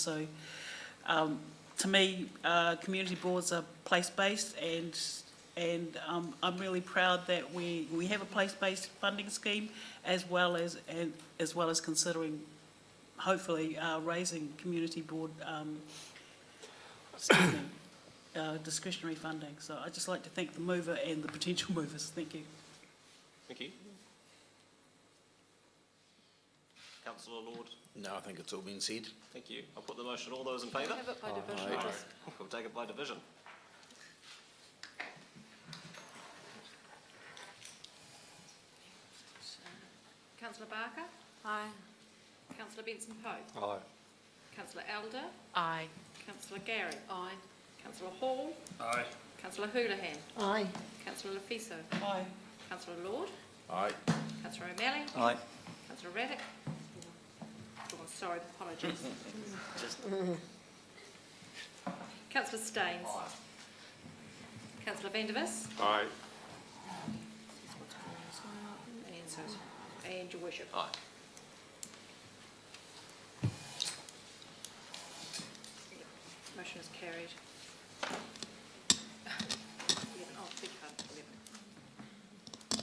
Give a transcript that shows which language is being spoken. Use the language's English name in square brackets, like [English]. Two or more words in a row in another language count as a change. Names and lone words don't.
[English] So to me, community boards are place-based, and I'm really proud that we have a place-based funding scheme, as well as considering, hopefully, raising community board discretionary funding. So I'd just like to thank the mover and the potential movers. Thank you. Thank you. Councillor Lord? No, I think it's all been said. Thank you. I'll put the motion. All those in favour? Have it by division. Aye. We'll take it by division. Councillor Barker? Aye. Councillor Benson Pope? Aye. Councillor Elder? Aye. Councillor Garrett? Aye. Councillor Hall? Aye. Councillor Houlihan? Aye. Councillor Lefiso? Aye. Councillor Lord? Aye. Councillor O'Malley? Aye. Councillor Raddick? Oh, sorry, apologies. Councillor Staines? Councillor Vandervis? Aye. And your worship. Aye. Motion is carried. 11. Oh, big pardon, 11.